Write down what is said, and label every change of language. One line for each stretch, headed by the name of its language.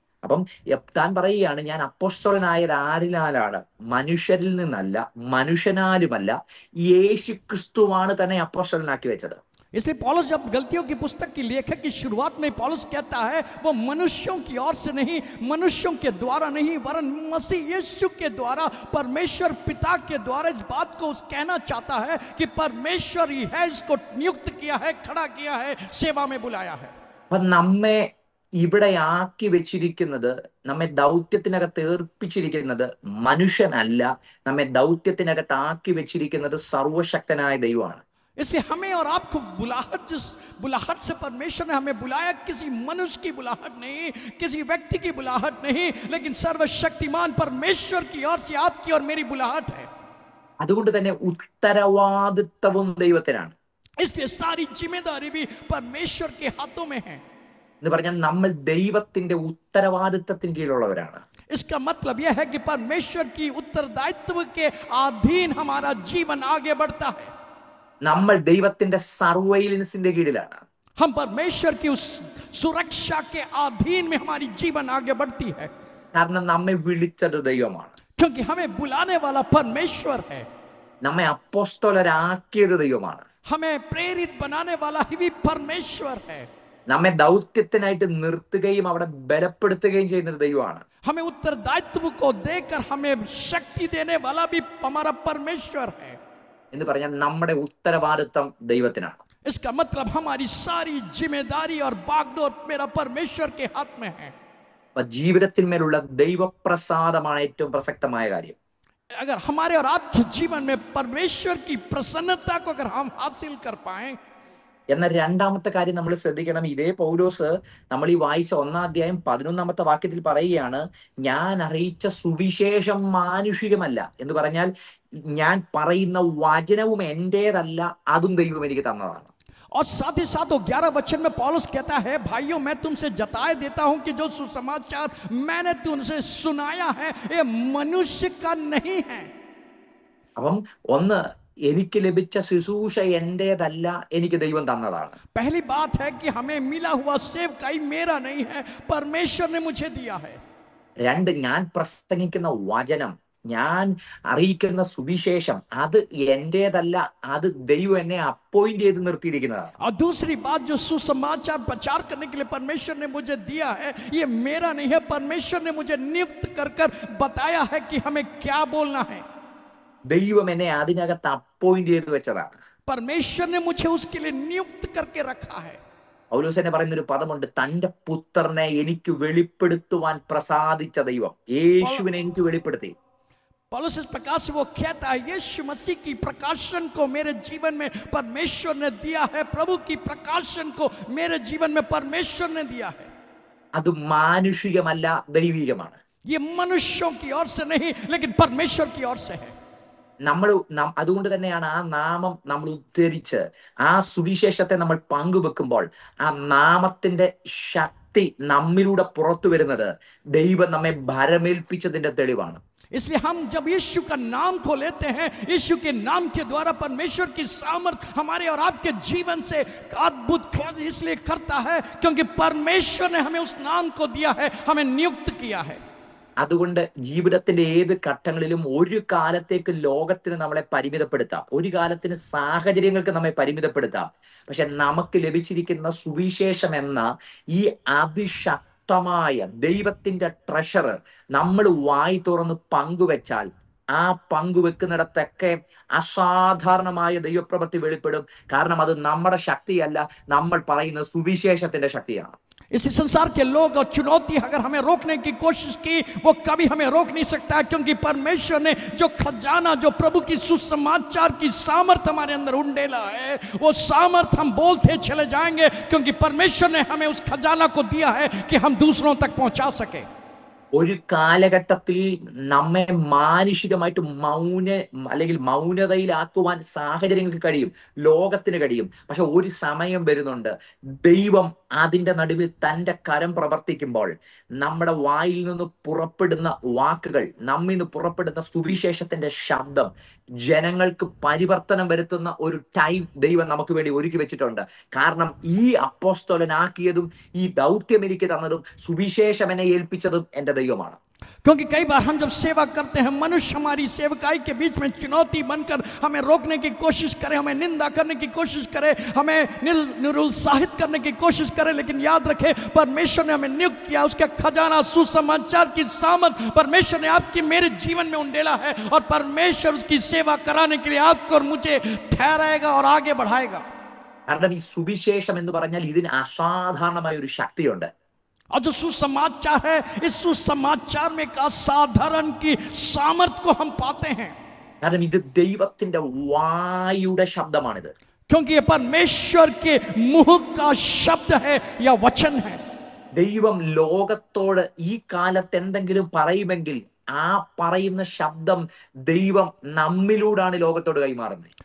Malayalam: അപ്പം താൻ പറയുകയാണ്, ഞാൻ അപ്പോസ്തലനായത് ആരിനാലാണ്? മനുഷ്യരിൽ നിന്നല്ല, മനുഷ്യനാലുമല്ല, യേശുക്രിസ്തുവാണ് തന്നെ അപ്പോസ്തലനാക്കി വെച്ചത്.
Hindi: इसलिए पौलुस जब गलतियों की पुस्तक की लेखक की शुरुआत में पौलुस कहता है, वो मनुष्यों की ओर से नहीं, मनुष्यों के द्वारा नहीं, वरन मसीह यीशु के द्वारा, परमेश्वर पिता के द्वारा इस बात को कहना चाहता है कि परमेश्वर ही है, इसको नियुक्त किया है, खड़ा किया है, सेवा में बुलाया है।
Malayalam: അപ്പൊ നമ്മെ ഇവിടെ ആക്കി വെച്ചിരിക്കുന്നത്, നമ്മെ ദൗത്യത്തിനകത്ത് ഏർപ്പിച്ചിരിക്കുന്നത് മനുഷ്യനല്ല, നമ്മെ ദൗത്യത്തിനകത്ത് ആക്കി വെച്ചിരിക്കുന്നത് സർവശക്തനായ ദൈവമാണ്.
Hindi: इसलिए हमें और आपको जिस बुलाहट से परमेश्वर ने हमें बुलाया, किसी मनुष्य की बुलाहट नहीं, किसी व्यक्ति की बुलाहट नहीं, लेकिन सर्वशक्तिमान परमेश्वर की ओर से आपकी और मेरी बुलाहट है।
Malayalam: അതുകൊണ്ട് തന്നെ ഉത്തരവാദിത്വവും ദൈവത്തിനാണ്.
Hindi: इसलिए सारी जिम्मेदारी भी परमेश्वर के हाथों में है।
Malayalam: എന്ന് പറഞ്ഞാൽ നമ്മൾ ദൈവത്തിന്റെ ഉത്തരവാദിത്വത്തിന് കീഴിലുള്ളവരാണ്.
Hindi: इसका मतलब यह है कि परमेश्वर की उत्तरदायित्व के अधीन हमारा जीवन आगे बढ़ता है।
Malayalam: നമ്മൾ ദൈവത്തിന്റെ സർവൈലൻസിന്റെ കീഴിലാണ്.
Hindi: हम परमेश्वर की उस सुरक्षा के अधीन में हमारी जीवन आगे बढ़ती है.
Malayalam: കാരണം നമ്മെ വിളിച്ചത് ദൈവമാണ്.
Hindi: क्योंकि हमें बुलाने वाला परमेश्वर है,
Malayalam: നമ്മെ അപ്പോസ്തലരാക്കിയത് ദൈവമാണ്.
Hindi: हमें प्रेरित बनाने वाला ही परमेश्वर है,
Malayalam: നമ്മെ ദൗത്യത്തിനായിട്ട് നിർത്തുകയും അവിടെ ബലപ്പെടുത്തുകയും ചെയ്യുന്ന ദൈവമാണ്.
Hindi: हमें उत्तरदायित्व को देकर हमें शक्ति देने वाला भी हमारा परमेश्वर है.
Malayalam: എന്ന് പറഞ്ഞാൽ നമ്മുടെ ഉത്തരവാദിത്വം ദൈവത്തിനാണ്.
Hindi: इसका मतलब हमारी सारी जिम्मेदारी और बागडोर मेरा परमेश्वर के हाथ में है.
Malayalam: അപ്പൊ ജീവിതത്തിന്മേലുള്ള ദൈവപ്രസാദമാണ് ഏറ്റവും പ്രസക്തമായ കാര്യം.
Hindi: अगर हमारे और आपके जीवन में परमेश्वर की प्रसन्नता को अगर हम हासिल कर पाए,
Malayalam: എന്നാൽ രണ്ടാമത്തെ കാര്യം നമ്മൾ ശ്രദ്ധിക്കണം. ഇതേ പൗലോസ് നമ്മൾ ഈ വായിച്ച 1-ാം അധ്യായം 11-ാമത്തെ വാക്യത്തിൽ പറയുകയാണ്, ഞാൻ അറിയിച്ച സുവിശേഷം മാനുഷികമല്ല എന്ന് പറഞ്ഞാൽ ഞാൻ പറയുന്ന വചനവും എന്റേതല്ല, അതും ദൈവം എനിക്ക് തന്നതാണ്.
Hindi: और साथ ही साथ 11 वचन में पौलुस कहता है, भाइयों मैं तुमसे जताए देता हूं कि जो सुसमाचार मैंने तुमसे सुनाया है ये मनुष्य का नहीं है.
Malayalam: അപ്പം ഒന്ന്, എനിക്ക് ലഭിച്ച ശുശ്രൂഷ എന്റേതല്ല, എനിക്ക് ദൈവം തന്നതാണ്.
Hindi: पहली बात है कि हमें मिला हुआ सेवकाई मेरा नहीं है, परमेश्वर ने मुझे दिया है.
Malayalam: രണ്ട്, ഞാൻ പ്രസംഗിക്കുന്ന വചനം, ഞാൻ അറിയിക്കുന്ന സുവിശേഷം അത് എന്റേതല്ല, അത് ദൈവം എന്നെ അപ്പോയിന്റ് ചെയ്ത് നിർത്തിയിരിക്കുന്നതാണ്.
Hindi: और दूसरी बात, जो सुसमाचार प्रचार करने के लिए परमेश्वर ने मुझे दिया है ये मेरा नहीं है, परमेश्वर ने मुझे नियुक्त कर कर बताया है कि हमें क्या बोलना है.
Malayalam: ദൈവം എന്നെ അതിനകത്ത് അപ്പോയിന്റ് ചെയ്ത് വെച്ചതാണ്.
Hindi: परमेश्वर ने मुझे उसके लिए नियुक्त करके रखा है.
Malayalam: പൗലോസ് തന്നെ പറയുന്നൊരു പദമുണ്ട്, തന്റെ പുത്രനെ എനിക്ക് വെളിപ്പെടുത്തുവാൻ പ്രസാദിച്ച ദൈവം, യേശുവിനെ എനിക്ക് വെളിപ്പെടുത്തി.
Hindi: पौलुस इस प्रकार से वो कहता है, यीशु मसीह की प्रकाशन को मेरे जीवन में परमेश्वर ने दिया है, प्रभु की प्रकाशन को मेरे जीवन में परमेश्वर ने दिया है.
Malayalam: അത് മാനുഷികമല്ല, ദൈവികമാണ്.
Hindi: ये मनुष्यों की ओर से नहीं लेकिन परमेश्वर की ओर से है.
Malayalam: അതുകൊണ്ട് തന്നെയാണ് ആ നാമം നമ്മൾ ഉദ്ധരിച്ച് ആ സുവിശേഷത്തെ നമ്മൾ പങ്കുവെക്കുമ്പോൾ ആ നാമത്തിന്റെ ശക്തി നമ്മിലൂടെ പുറത്തു വരുന്നത് ദൈവം നമ്മെ ഭരമേൽപ്പിച്ചതിന്റെ തെളിവാണ്.
Hindi: इसलिए हम जब यीशु का नाम को लेते हैं, यीशु के नाम के द्वारा परमेश्वर की सामर्थ हमारे और आपके जीवन से अद्भुत कार्य इसलिए करता है क्योंकि परमेश्वर ने हमें उस नाम को दिया है, हमें नियुक्त किया है.
Malayalam: അതുകൊണ്ട് ജീവിതത്തിന്റെ ഏത് ഘട്ടങ്ങളിലും ഒരു കാലത്തേക്ക് ലോകത്തിന് നമ്മളെ പരിമിതപ്പെടുത്താം, ഒരു കാലത്തിന് സാഹചര്യങ്ങൾക്ക് നമ്മെ പരിമിതപ്പെടുത്താം. പക്ഷെ നമുക്ക് ലഭിച്ചിരിക്കുന്ന സുവിശേഷം എന്ന ഈ അതിശക്തമായ ദൈവത്തിന്റെ ട്രഷർ നമ്മൾ വായി തുറന്ന് പങ്കുവെച്ചാൽ ആ പങ്കുവെക്കുന്നിടത്തൊക്കെ അസാധാരണമായ ദൈവപ്രവൃത്തി വെളിപ്പെടും. കാരണം അത് നമ്മുടെ ശക്തിയല്ല, നമ്മൾ പറയുന്ന സുവിശേഷത്തിന്റെ ശക്തിയാണ്.
Hindi: इसी संसार के लोग और चुनौती अगर हमें रोकने की कोशिश की, वो कभी हमें रोक नहीं सकता, क्योंकि परमेश्वर ने जो खजाना, जो प्रभु की सुसमाचार की सामर्थ हमारे अंदर उंडेला है, वो सामर्थ हम बोलते चले जाएंगे, क्योंकि परमेश्वर ने हमें उस खजाना को दिया है कि हम दूसरों तक पहुंचा सके.
Malayalam: ഒരു കാലഘട്ടത്തിൽ നമ്മെ മാനുഷികമായിട്ട് അല്ലെങ്കിൽ മൗനതയിലാക്കുവാൻ സാഹചര്യങ്ങൾക്ക് കഴിയും, ലോകത്തിന് കഴിയും. പക്ഷെ ഒരു സമയം വരുന്നുണ്ട്, ദൈവം അതിന്റെ നടുവിൽ തന്റെ കരം പ്രവർത്തിക്കുമ്പോൾ നമ്മുടെ വായിൽ നിന്ന് പുറപ്പെടുന്ന വാക്കുകൾ, നമ്മിൽ നിന്ന് പുറപ്പെടുന്ന സുവിശേഷത്തിന്റെ ശബ്ദം ജനങ്ങൾക്ക് പരിവർത്തനം വരുത്തുന്ന ഒരു ടൈം ദൈവം നമുക്ക് വേണ്ടി ഒരുക്കി വെച്ചിട്ടുണ്ട്. കാരണം ഈ അപ്പോസ്തലനാക്കിയതും ഈ ദൗത്യം എനിക്ക് തന്നതും സുവിശേഷം എന്നെ ഏൽപ്പിച്ചതും എന്റെ ദൈവമാണ്.
Hindi: क्योंकि कई बार हम जब सेवा करते हैं, मनुष्य हमारी सेवकाई के बीच में चुनौती बनकर हमें रोकने की कोशिश करे, हमें निंदा करने की कोशिश करे, हमें निरुत्साहित करने की कोशिश करे, लेकिन याद रखें परमेश्वर ने हमें नियुक्त किया. उसका खजाना, सुसमाचार की सामर्थ परमेश्वर ने आपकी मेरे जीवन में उंडेला है, और परमेश्वर उसकी सेवा कराने के लिए आपको और मुझे ठहराएगा और आगे बढ़ाएगा.
Malayalam: കാരണം ഈ സുവിശേഷം എന്ന് പറഞ്ഞാൽ ഇതിന് അസാധാരണമായ ഒരു ശക്തിയുണ്ട്.
Hindi: और जो सुसमाचार है, इस सुसमाचार में एक असाधारण की सामर्थ को हम पाते हैं.
Malayalam: കാരണം ഇത് ദൈവത്തിന്റെ വായുടെ ശബ്ദമാണിത്.
Hindi: क्योंकि ये परमेश्वर के मुंह का शब्द है या वचन है.
Malayalam: ദൈവം ലോകത്തോട് ഈ കാലത്ത് എന്തെങ്കിലും പറയുമെങ്കിൽ ആ പറയുന്ന ശബ്ദം ദൈവം നമ്മിലൂടാണ് ലോകത്തോട് കൈമാറുന്നത്.